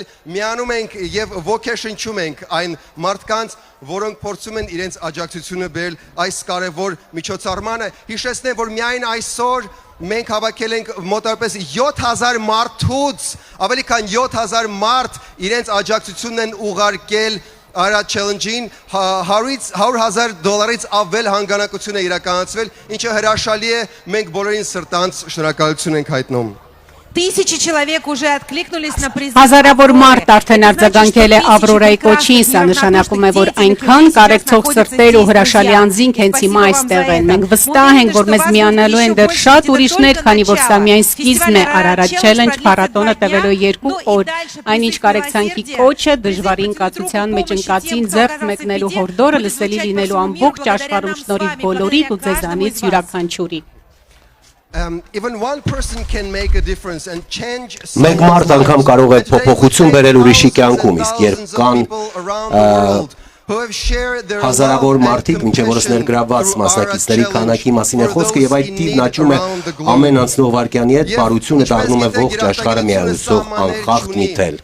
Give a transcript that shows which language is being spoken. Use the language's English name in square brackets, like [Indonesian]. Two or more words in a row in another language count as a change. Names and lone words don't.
[Armenian] միանում ենք եւ ոգեշնչում ենք այն մարդկանց, որոնք փորձում են իրենց աջակցությունը բերել այս կարևոր միջոցառմանը։ Հիշեցնեմ, որ միայն այսօր մենք հավաքել ենք մոտավորապես 7000 մարդուց, ավելի քան 7000 մարդ իրենց աջակցությունն են ուղարկել Arad Challenge-ին, $100,000 ավել հանգանակություն է իրականացվել, ինչը հրաշալի է, մենք բոլորին սրտանց շնորհակալություն ենք հայտնում։ [Russian] Тысячи человек уже откликнулись на призыв. [Armenian] Հազարավոր մարդ արդեն արձագանքել է Ավրորայի կոչին, սա նշանակում է, որ այնքան կարեկցող սրտեր ու հրաշալի անձինք հենց հիմա այստեղ են։ Մենք վստահ ենք, որ մեզ միանալու են դեռ շատ ուրիշներ, քանի որ սա միայն սկիզբն է Արարատ Challenge փառատոնը տևելու 2 օր։ Այնինչ կարեկցանքի կոչը դժվարին կացության մեջ ընկածին ձեռք մեկնելու հորդորը լսելի լինելու ամբողջ աշխարհում շնորհիվ բոլորիդ ու ձեզանից յուրաքանչյուրի։ [English] Even one person can make a difference and change [Armenian] Մեկ մարդ անգամ կարող է փոփոխություն բերել ուրիշի կյանքում, իսկ երբ կան հազարավոր մարդիկ, մինչև որս ներգրավված մասնակիցների քանակի մասին է խոսքը եւ այդ տիպն աճում է ամեն անցնող վայրկյանի հետ, բարությունը դառնում է ողջ աշխարհը միացող անխախտ մի թել։